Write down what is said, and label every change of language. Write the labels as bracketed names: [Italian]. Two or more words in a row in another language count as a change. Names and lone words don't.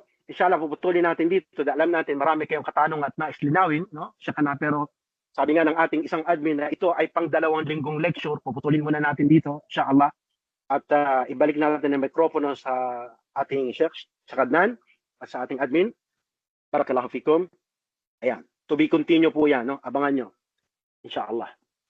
[Filipino] Inshallah, puputulin natin dito. Alam natin, marami kayong katanong at nais linawin. No? Siya ka na, pero sabi nga ng ating isang admin na ito ay pang 2 linggong lecture. Puputulin muna natin dito, inshallah. At ibalik natin ang mikropono sa ating Sheikh, sa Kadnan, at sa ating admin. [Arabic] بارك الله فيكم. [Filipino] Ayan. [English] To be continue [Filipino] po yan, no? Abangan nyo. Inshallah.